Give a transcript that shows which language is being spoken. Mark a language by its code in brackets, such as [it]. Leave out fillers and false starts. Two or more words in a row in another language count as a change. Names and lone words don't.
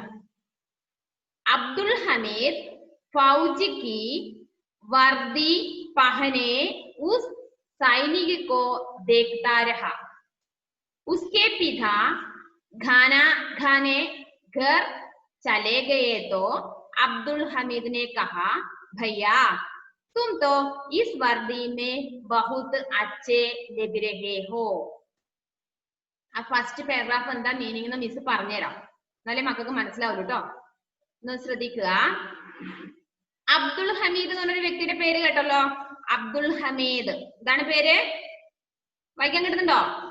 [hi] अब्दुल हमीद फौज की वर्दी पहने उस सैनिक को देखता रहा. उसके पिता खाने घर चले गए तो अब्दुल हमीद ने कहा, भैया तुम तो इस वर्दी में बहुत अच्छे लग रहे हो. [ml] ആ [en] first paragraph [ml] എന്താ മീനിങ് എന്ന് മിസ് പറഞ്ഞുതരാം, എന്നാലേ മക്കൾക്ക് മനസ്സിലാവുള്ളൂ കേട്ടോ. ഒന്ന് ശ്രദ്ധിക്കുക. അബ്ദുൾ ഹമീദ് എന്ന് പറഞ്ഞൊരു വ്യക്തിയുടെ പേര് കേട്ടല്ലോ. അബ്ദുൾ ഹമീദ് ഇതാണ് പേര്. വായിക്കാൻ കിട്ടുന്നുണ്ടോ?